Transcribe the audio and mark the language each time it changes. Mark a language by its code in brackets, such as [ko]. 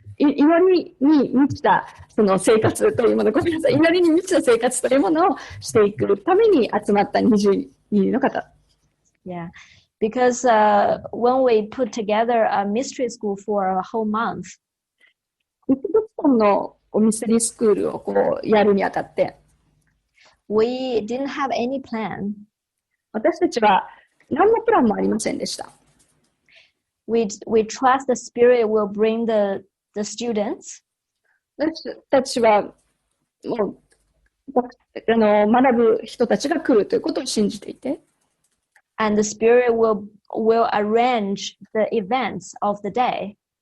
[ja] 祈りに満ちたその生活というもの、ごめんなさい、祈りに満ちた生活というものをしていくために集まった20人の方。 [en] Yeah, because when we put together a mystery school for a whole month, [ja] 1月間のミステリースクールをこうやるにあたって、 [en] we didn't have any plan. [ja] 私たちは何のプランもありませんでした。 [en] We trust the Spirit will bring the students. [ja] 私たちはもう学ぶ人たちが来るということを信じていて、 [en] And the Spirit will arrange the events of the day.